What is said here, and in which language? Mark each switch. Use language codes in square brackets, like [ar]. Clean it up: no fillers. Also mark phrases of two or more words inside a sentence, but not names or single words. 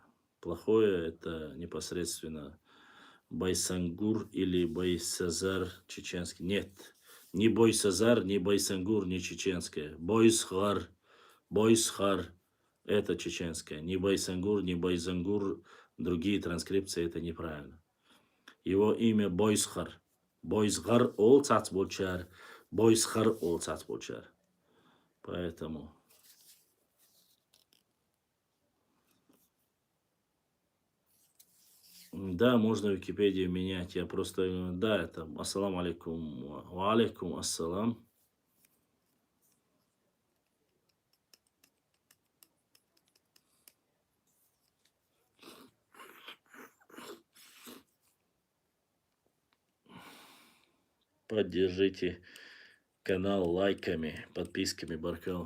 [ru] Плохое это непосредственно Байсангур или Байсазар чеченский. Нет, ни Бойсазар, ни Байсангур, ни чеченское. Бойсхар, Бойсхар это чеченское. Ни Байсангур, ни Байзангур, другие транскрипции это неправильно. Его имя Бойсхар. [ce] Бойсхар ол цацболчар. Бойсхар ол цацболчар. [ru] Поэтому... Да, можно Википедию менять. Я просто, да, это [ar] السلام عليكم، وعليكم السلام. [ru] Поддержите канал лайками, подписками, Баркал.